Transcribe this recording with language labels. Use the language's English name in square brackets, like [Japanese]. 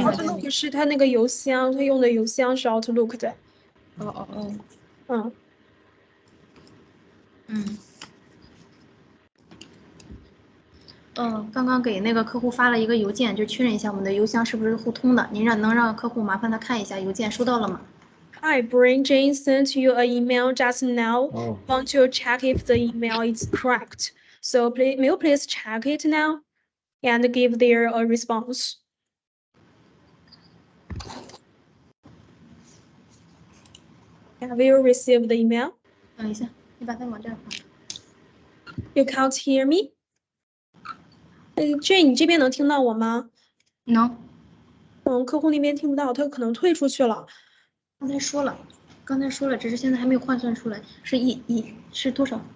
[Chinese] Outlook 是他那个邮箱，他用的邮箱是 Outlook 的。刚刚给那个客户发了一个邮件，就确认一下我们的邮箱是不是互通的。您能让客户麻烦他看一下邮件收到了吗 [English] Hi, Brain Jane sent you an email just now. Want to check if the email is correct. So please, may you please check it now and give their a response. Have you received the email? [Chinese] 等一下，你把它往这儿放。 [English] You can't hear me? [Chinese] Jane，你这边能听到我吗？能。客户那边听不到，他可能退出去了。刚才说了，只是现在还没有换算出来，是多少？